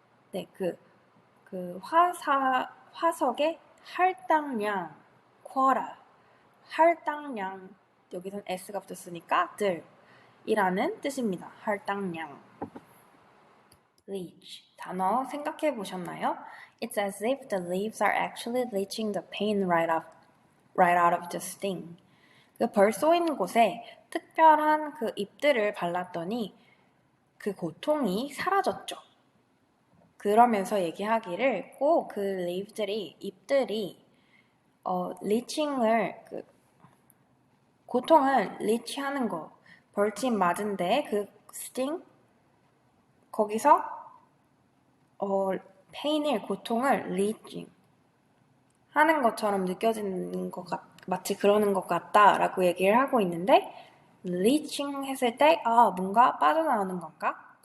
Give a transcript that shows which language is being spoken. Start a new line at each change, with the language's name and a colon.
Korean: 네, 그 화석의 할당량, 쿼라, 할당량, 여기선 S가 붙었으니까 들이라는 뜻입니다. 할당량. leech, 단어 생각해 보셨나요?
English: It's as if the leaves are actually leaching the pain right out of the sting.
Korean: 그 벌 쏘인 곳에 특별한 그 잎들을 발랐더니 그 고통이 사라졌죠. 그러면서 얘기하기를 꼭 그 잎들이 리칭을 고통을 리치하는 거, 벌침 맞은데 그 스팅 거기서 페인을 고통을 리칭 하는 것처럼 느껴지는 것 마치 그러는 것 같다라고 얘기를 하고 있는데 리칭 했을 때 뭔가 빠져나오는 건가?